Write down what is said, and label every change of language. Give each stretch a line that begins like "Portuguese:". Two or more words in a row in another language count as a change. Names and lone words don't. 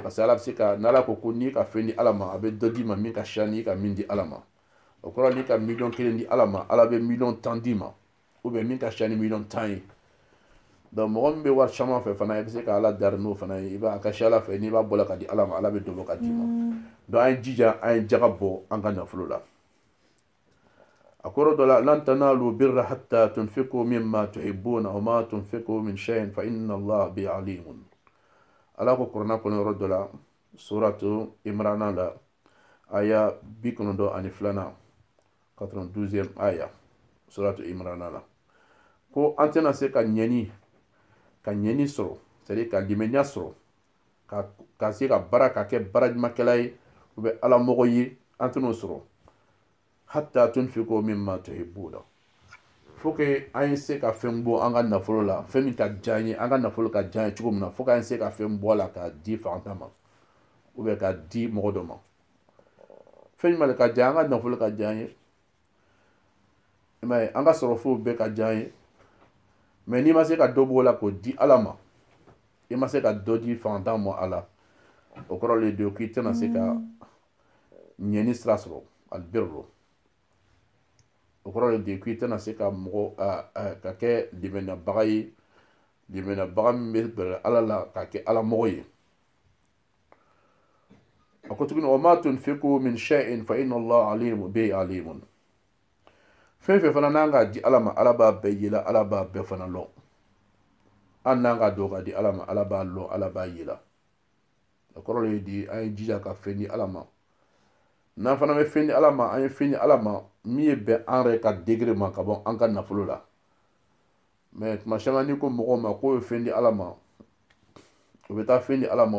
Bambara: parce que ala bɛ se ka n'ala ko n'i ka fɛn di ala ma a bɛ dɔ d'i ma min ka caya n'i ka min di ala ma o kɔrɔ n'i ka miliyɔn kelen di ala ma ala bɛ miliyɔn tan d'i ma
French: ou bien
Bambara: min ka caya ni miliyɔn tan ye donc mɔgɔ min bɛ wari caman fɛ fana i bɛ se ka ala dari n'o fana ye i b'a ka ca ala fɛ n'i b'a bɔ la ka di ala ma ala bɛ dɔ bɔ ka d'i ma donc an ye jija an ye jaga bɔ an ka nafolo la a kɔrɔ dɔ la
Arabic: لن تنالوا البر حتى تنفقوا مما تحبون وما تنفقوا من شيء فإن الله به عليم
Bambara: ala ko kuranna kɔnɔ yɔrɔ dɔ la suratu imrana la aya 92 92e aya suratu imrana la ko an tɛna se ka ɲɛni sɔrɔ c'est-à-dire ka limaniya sɔrɔ ka se ka baara ka kɛ baara ɲumankɛla ye ou bien ala mɔgɔ ye an tɛn'o sɔrɔ
Arabic: حتى تنفقوا مما تحبون
French: faut que
Bambara: an se ka fɛn bɔ an ka nafolo la fɛn min ka diya an ye an ka nafolo ka diya an ye cogo min na
French: faut que
Bambara: an se ka fɛn bɔ a la k'a di fantan ma
French: ou bien
Bambara: k'a di mɔgɔ dɔ ma fɛn jumɛn de ka diya an ka nafolo ka diya an ye i m'a ye an ka sɔrɔfɛnw bɛɛ ka diya an ye mais n'i ma se ka dɔ bɔ o la k'o di ala ma i ma se ka dɔ di fantan ma a la o kɔrɔ le de k'i tɛna se ka ɲɛni sira sɔrɔ albirru o kɔrɔ le de k'i tɛna se ka mɔgɔ ka kɛ dɛmɛbaga ye dɛmɛbaga min bɛ bɛrɛ ala la ka kɛ ala mɔgɔ ye a ko tuguni
Arabic: وما تنفقوا من شيء فإن الله عليم به عليم
Bambara: fɛn fɛn fana n'an k'a di ala ma ala b'a bɛɛ yela ala b'a bɛɛ fana lɔn an n'an ka dɔn ka di ala ma ala b'a lɔn ala b'a yela o kɔrɔ le di an ye jija ka fɛn di ala ma n'an fana bɛ fɛn di ala ma an ye fɛn di ala ma min ye bɛn an yɛrɛ ka degré ma ka bɔ an ka nafolo la mais tuma caman n'i ko mɔgɔw ma k'o ye fɛn di ala ma o bɛ taa fɛn di ala ma